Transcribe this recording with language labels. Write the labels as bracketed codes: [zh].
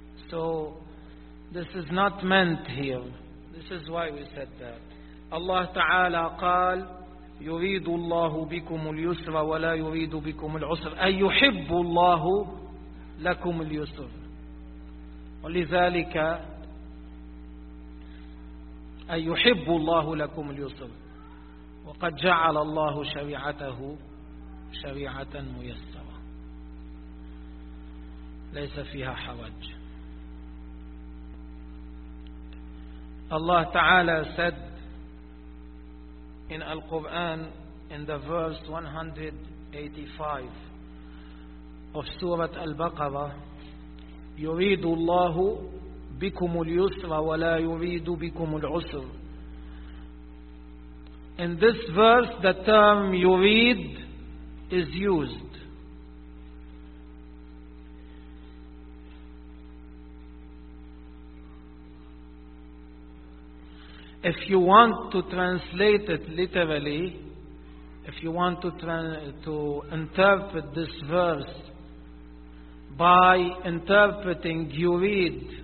[en] So this is not meant here. This is why we said that. [ar] Allah Ta'ala قال يريد الله بكم اليسر ولا يريد بكم العسر أن يحب الله لكم اليسر ولذلك أن يحب الله لكم اليسر وقد جعل الله شريعته شريعة ميسرة ليس فيها حرج. [en] الله تعالى said in Al-Quran, in the verse 185 of Surah Al-Baqarah, [ar] يريد الله بكم اليسر ولا يريد بكم العسر. [en] In this verse, the term يريد is used. If you want to translate it literally, if you want to interpret this verse by interpreting yurid,